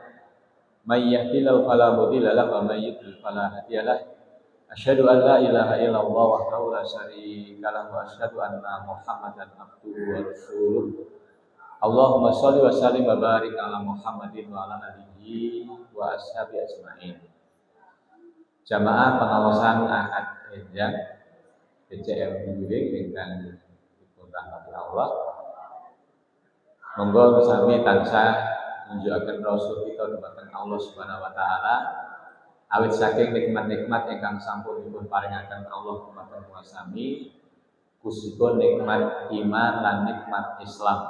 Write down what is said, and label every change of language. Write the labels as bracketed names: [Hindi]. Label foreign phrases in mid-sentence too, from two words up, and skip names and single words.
[Arabic] من يهده الله فلا مضل له ومن يضلل فلا هادي له. أشهد أن لا إله إلا الله وحده لا شريك له وأشهد أن محمدا عبده ورسوله. اللهم صل وسلم وبارك على محمد وعلى آله وأصحابه أجمعين. [Javanese] Jamaah pengawasan Ahad Enjang BCM Bimbing ingkang dipun rahmati Allah. Monggo sami tansah nunjukaken rasul kita dumateng [Arabic] الله سبحانه وتعالى [Javanese] awit saking nikmat-nikmat ingkang sampun dipun paringaken Allah dumateng sami khususipun nikmat iman lan nikmat Islam.